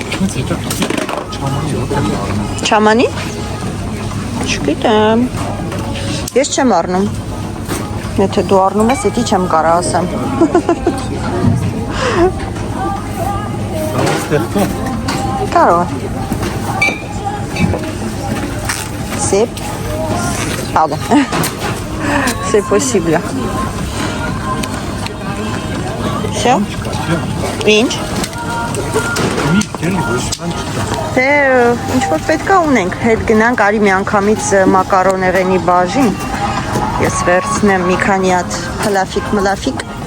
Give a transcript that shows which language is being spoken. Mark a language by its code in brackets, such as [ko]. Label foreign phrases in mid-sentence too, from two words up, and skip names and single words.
[hy] Չամանի։ Չգիտեմ։ Ես չեմ առնում։ Եթե դու առնում ես, էդի չեմ կարող ասեմ։ Կարող է։ Pardon. [fr] C'est possible. [ru] Все? [hy] Ինչ? Թե ինչ որ պետք է ունենք, հետ գնանք, արի մի անգամից մակարոներենի բաժին։ Ես վերցնեմ մի քանի հատ հլաֆիկ։